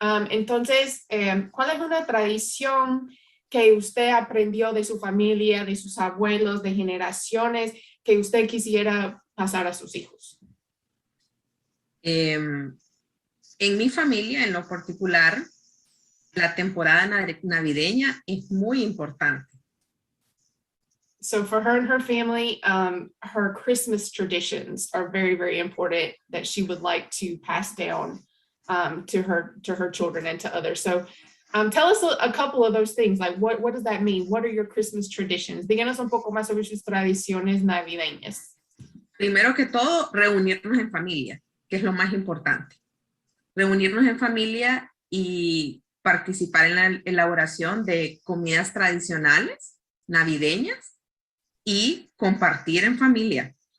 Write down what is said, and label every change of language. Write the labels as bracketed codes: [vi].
[es] Entonces, ¿cuál es una tradición que usted aprendió de su familia, de sus abuelos, de generaciones, que usted quisiera pasar a sus hijos? En mi familia, en lo particular, la temporada navideña es muy importante. [en] So for her and her family, her Christmas traditions are very, very important that she would like to pass down to her children and to others. So tell us a couple of those things. Like what does that mean? What are your Christmas traditions? [es] Díganos un poco más sobre sus tradiciones navideñas. Primero que todo, reunirnos en familia, que es lo más importante. Reunirnos en familia y participar en la elaboración de comidas tradicionales navideñas y compartir en familia.